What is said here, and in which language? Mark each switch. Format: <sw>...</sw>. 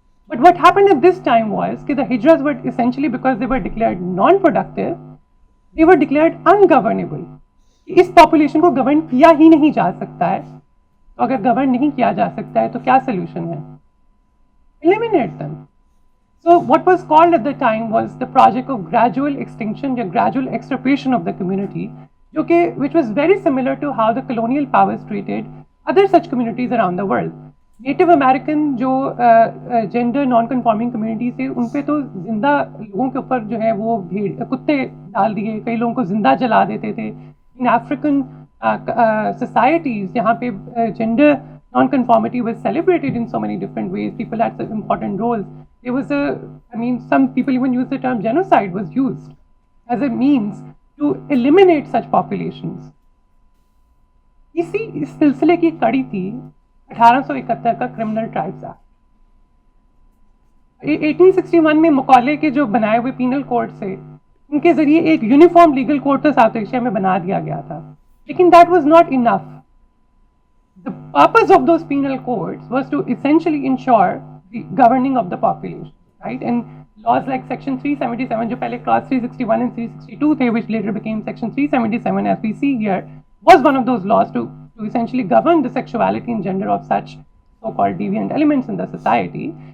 <en>But what happened at this time was کہ the Hijras were essentially because they were declared non-productive, they were declared ungovernable.</en> <ur>اس population کو govern کیا ہی نہیں جا سکتا ہے. تو اگر گورن نہیں کیا جا سکتا ہے تو کیا سولوشن ہے؟</ur> <en>Eliminate them. So what was called at the time was the project of gradual extinction or gradual extirpation of the community, which was very similar to how the colonial powers treated other such communities around the world.</en> <ur>NATO American جو gender naan conforming community تھے ان پہ تو زندہ لوگوں کے اوپر جو ہے وہ کتے ڈال دیے، کئی لوگوں کو زندہ جلا دیتے تھے.</ur> <en>ان African societies</en> <ur>جہاں پہ</ur> <en>gender non-conformity was celebrated in so many different ways, people had such important roles. There was some people even use the term genocide was used as a means to eliminate such populations.</en> <ur>اسی سلسلے کی کڑی تھی 1871 کا criminal tribes act. 1861 میں مقالے کے جو بنائے ہوئے پینل کوڈ سے ان کے ذریعے ایک یونیفارم لیگل کوڈ تو ساؤتھ ایشیا میں بنا دیا گیا تھا، لیکن</ur> <en>That was not enough. The purpose of those penal codes was to essentially ensure the governing of the population, right? And laws like Section 377,</en> <ur>جو پہلے</ur> <en>Clause 361 and 362 تھے, which later became Section 377 as we see here, was one of those laws to essentially govern the sexuality and gender of such so-called deviant elements in the society.</en>